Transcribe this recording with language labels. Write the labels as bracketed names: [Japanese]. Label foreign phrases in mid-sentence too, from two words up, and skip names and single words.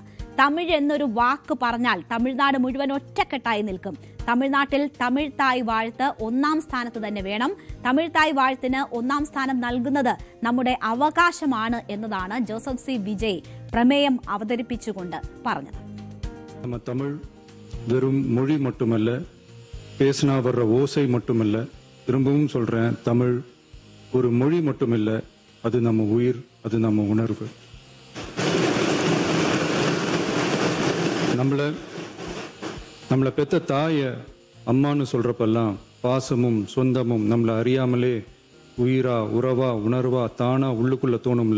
[Malayalam] തമിഴ് എന്നൊരു വാക്ക് പറഞ്ഞാൽ തമിഴ്നാട് മുഴുവൻ ഒറ്റക്കെട്ടായി നിൽക്കും. തമിഴ്നാട്ടിൽ തമിഴ് തായ് വാഴ്ത്ത് 1ാം സ്ഥാനത്ത് തന്നെ വേണം. തമിഴ് തായ് വാഴ്ത്തിന് 1ാം സ്ഥാനം നൽകുന്നത് നമ്മുടെ അവകാശമാണ് എന്നതാണ് ജോസഫ് സി വിജയ് പ്രമേയം അവതരിപ്പിച്ചുകൊണ്ട് പറഞ്ഞത്. [Tamil] நம்ம தமிழ் வெறும் மொழி மட்டுமல்ல, பேசினா வர்ற ஓசை மட்டுமல்ல, திரும்பவும் சொல்றேன், தமிழ் ஒரு மொழி மட்டுமில்ல, அது நம்ம உயிர், அது நம்ம உணர்வு. நம்மளை பெத்த தாய அம்மான்னு சொல்றப்பெல்லாம் பாசமும் சொந்தமும் நம்மளை அறியாமலே உயிரா, உறவா, உணர்வா, தானா உள்ளுக்குள்ள தோணும்ல.